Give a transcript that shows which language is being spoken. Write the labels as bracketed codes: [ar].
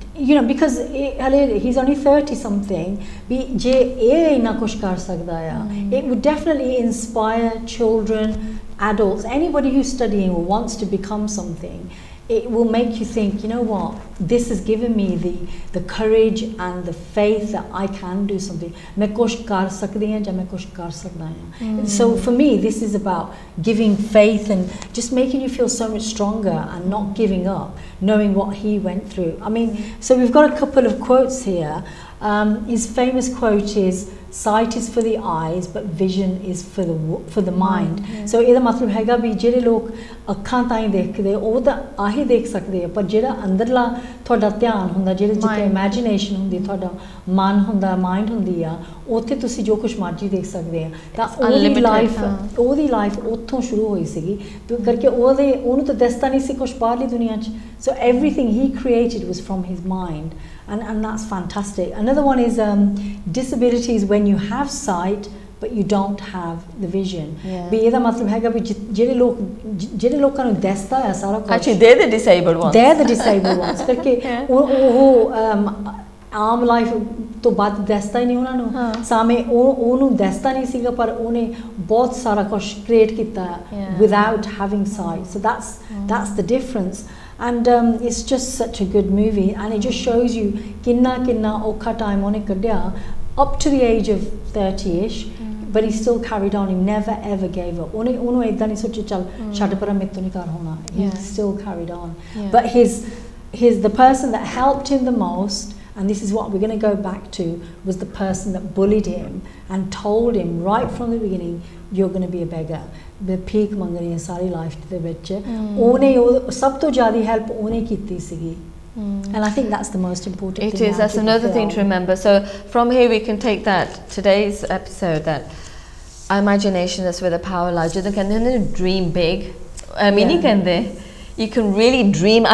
[en] you know, because he's only 30 something, [pa] ਵੀ ਜੇ ਇਹ ਇੰਨਾ ਕੁਛ ਕਰ ਸਕਦਾ ਆ, [en] it would definitely inspire children, adults, anybody who's studying or wants to become something. It will make you think, you know what, this has given me the courage and the faith that I can do something. [hi] मैं कुछ कर सकती हूँ या मैं कुछ कर सकता हूँ. [en] So for me, this is about giving faith and just making you feel so much stronger and not giving up, knowing what he went through. I mean, so we've got a couple of quotes here. His famous quote is, sight is for the eyes but vision is for the mind. [pa] So ਇਹਦਾ ਮਤਲਬ ਹੈਗਾ ਵੀ ਜਿਹੜੇ ਲੋਕ ਅੱਖਾਂ ਤਾਈਂ ਦੇਖਦੇ ਉਹ ਤਾਂ ਆਹੀ ਦੇਖ ਸਕਦੇ ਆ, ਪਰ ਜਿਹੜਾ ਅੰਦਰਲਾ ਤੁਹਾਡਾ ਧਿਆਨ ਹੁੰਦਾ, ਜਿਹੜੇ ਜਿੱਥੇ ਇਮੇਜਿਨੇਸ਼ਨ ਹੁੰਦੀ, ਤੁਹਾਡਾ ਮਨ ਹੁੰਦਾ, ਮਾਈਂਡ ਹੁੰਦੀ ਆ, ਉੱਥੇ ਤੁਸੀਂ ਜੋ ਕੁਛ ਮਰਜ਼ੀ ਦੇਖ ਸਕਦੇ ਆ. ਤਾਂ ਉਹਦੀ ਲਾਈਫ ਉੱਥੋਂ ਸ਼ੁਰੂ ਹੋਈ ਸੀਗੀ ਕਰਕੇ ਉਹਨੂੰ ਤਾਂ ਦੱਸਦਾ ਨਹੀਂ ਸੀ ਕੁਛ ਬਾਹਰਲੀ ਦੁਨੀਆ 'ਚ. [en] So everything he created was from his mind. And that's fantastic. Another one is disabilities when you have sight but you don't have the vision. [pa] ਵੀ ਇਹਦਾ ਮਤਲਬ ਹੈਗਾ ਵੀ ਜਿਹੜੇ ਲੋਕਾਂ ਨੂੰ ਦਿਸਦਾ ਹੈ ਸਾਰਾ ਕੁਝ, [en] actually they're the disabled ones. They're the disabled ones. [pa] ਕਰਕੇ ਉਹ ਆਮ ਲਾਈਫ ਤੋਂ ਬਾਅਦ ਦਿਸਦਾ ਹੀ ਨਹੀਂ ਉਹਨਾਂ ਨੂੰ, ਸਾਹਮਣੇ ਉਹਨੂੰ ਦਿਸਦਾ ਨਹੀਂ ਸੀਗਾ ਪਰ ਉਹਨੇ ਬਹੁਤ ਸਾਰਾ ਕੁਝ ਕ੍ਰੀਏਟ ਕੀਤਾ [en] without having sight. So that's the difference. And it's just such a good movie, and it just shows you [pa] kinna okha time ਉਹਨੇ ਕੱਢਿਆ [en] up to the age of 30ish, but he still carried on. He never ever gave up. [pa] ਉਹਨੂੰ ਇਦਾਂ ਨਹੀਂ ਸੋਚਿਆ ਚੱਲ ਛੱਡ ਪਰ ਮੇਰੇ ਤੋਂ ਨਹੀਂ ਕਰ ਹੋਣਾ. [en] He still carried on. But the person that helped him the most, and this is what we're going to go back to, was the person that bullied him and told him right from the beginning, you're going to be a beggar. [pa] The peak ਮੰਗਣੀ ਹੈ ਸਾਰੀ life ਦੇ ਵਿੱਚ. ਉਹਨੇ ਸਭ ਤੋਂ ਜ਼ਿਆਦਾ help ਉਹਨੇ ਕੀਤੀ ਸੀਗੀ. [en] And I think that's the most important thing. It is. That's another thing to remember. So from here we can take that today's episode, that imagination is where the power lies. [pa] ਜਦੋਂ ਕਹਿੰਦੇ ਨੇ [en] dream big, [pa] ਨਹੀਂ ਕਹਿੰਦੇ, [en] you can really dream.